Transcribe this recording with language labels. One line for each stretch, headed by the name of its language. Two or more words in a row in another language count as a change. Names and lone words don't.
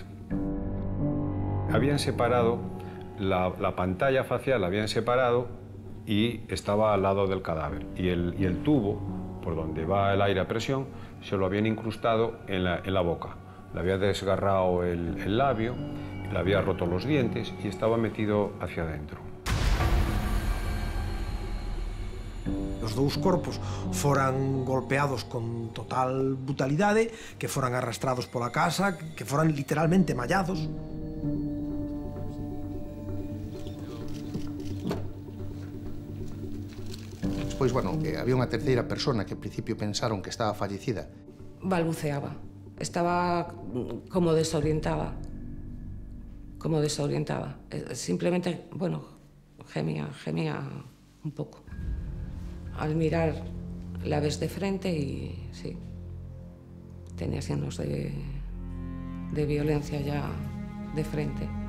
Spanish: Habían separado la pantalla facial, la habían separado y estaba al lado del cadáver y el tubo por donde va el aire a presión se lo habían incrustado en la boca. Le había desgarrado el labio, le había roto los dientes y estaba metido hacia adentro.
Galician: Os dous corpos foran golpeados con total brutalidade, que foran arrastrados pola casa, que foran literalmente mallados. Despois, bueno, que había unha terceira persona que en principio pensaron que estaba fallecida. Balbuceaba, estaba como desorientada.
Spanish: Simplemente, bueno, gemía un poco. Al mirar la ves de frente y sí, tenía signos de violencia ya de frente.